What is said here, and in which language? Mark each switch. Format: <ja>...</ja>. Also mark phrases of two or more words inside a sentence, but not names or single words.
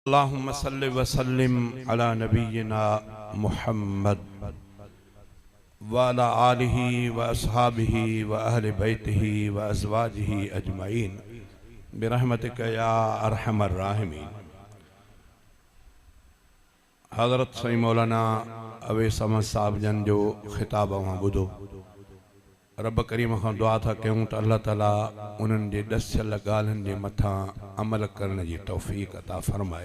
<ar>اللهم صل وسلم على نبينا محمد وعلى آله وأصحابه وأهل بيته وأزواجه أجمعين برحمتك يا أرحم الراحمين.</ar> <sd>हज़रत सई मौलाना अवैस अहमद साहब जन जो ख़िताब वहाँ ॿुधो। रब करीम खां दुआ था कयूं त अल्लाह ताला उन्हनि जे ॾसियल ॻाल्हियुनि जे मथां अमल करण जी तौफ़ीक़ अता फ़रमाए।</sd>